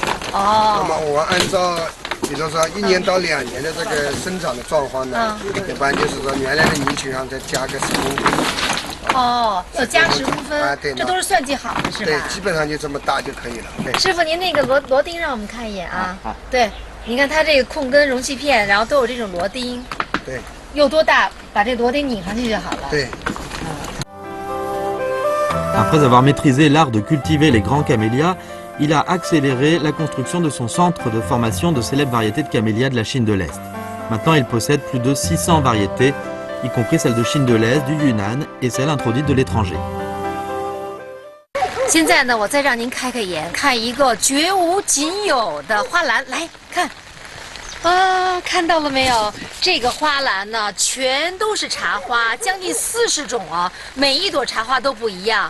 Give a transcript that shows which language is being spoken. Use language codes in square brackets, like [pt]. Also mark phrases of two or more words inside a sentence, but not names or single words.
[zh] 那么我按照，比如说1年到2年的这个生长的状况呢，一般就是说原来的泥球上再加个10公分。要加10公分啊，对，这都是算计好的，是吧？对，基本上就这么大就可以了。对，师傅，您那个螺钉让我们看一眼啊。对，你看它这个控根容器片，然后都有这种螺钉。对。有多大，把这螺钉拧上去就好了。对。 [fr] Après avoir maîtrisé l'art de cultiver les grands camélias, il a accéléré la construction de son centre de formation de célèbres variétés de camélias de la Chine de l'Est. Maintenant, il possède plus de 600 variétés, y compris celles de Chine de l'Est, du Yunnan et celles introduites de l'étranger. [zh] 现在呢，我再让您开眼，看一个绝无仅有的花篮，来看。看到了没有？这个花篮呢，全都是茶花，将近40种啊，每一朵茶花都不一样。